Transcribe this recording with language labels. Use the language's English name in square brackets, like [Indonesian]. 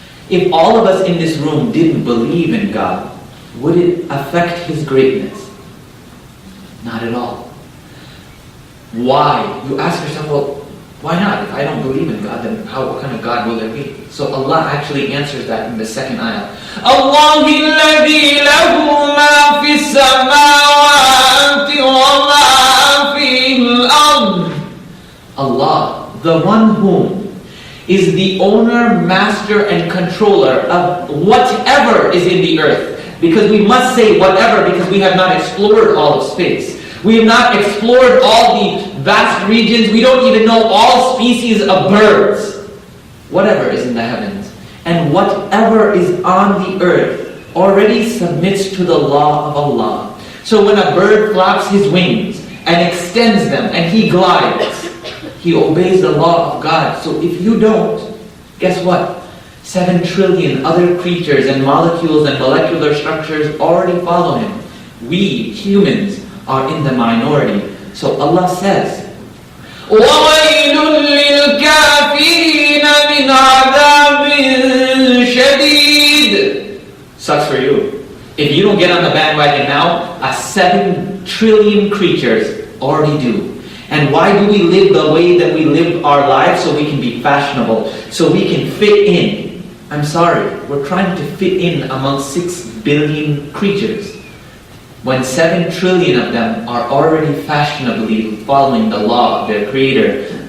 [English] If all of us in this room didn't believe in God, would it affect His greatness? Not at all. Why? You ask yourself, well, why not? If I don't believe in God, then what kind of God will there be? So Allah actually answers that in the second ayah. [Arabic] Allah الذي له ما في السماوات وما في الأرض. [English] Allah, the one whom is the owner, master, and controller of whatever is in the earth. Because we must say whatever because we have not explored all of space. We have not explored all the vast regions. We don't even know all species of birds. Whatever is in the heavens and whatever is on the earth already submits to the law of Allah. So when a bird flaps his wings and extends them and he glides, he obeys the law of God. So if you don't, guess what? 7 trillion other creatures and molecules and molecular structures already follow him. We, humans, are in the minority. So Allah says, [Arabic] وَوَيْلٌ لِلْكَافِرِينَ مِنْ عَذَابٍ شَدِيدٍ. [English] Sucks for you. If you don't get on the bandwagon now, 7 trillion creatures already do. And why do we live the way that we live our lives? So we can be fashionable, so we can fit in. I'm sorry, we're trying to fit in among 6 billion creatures, when 7 trillion of them are already fashionably following the law of their Creator.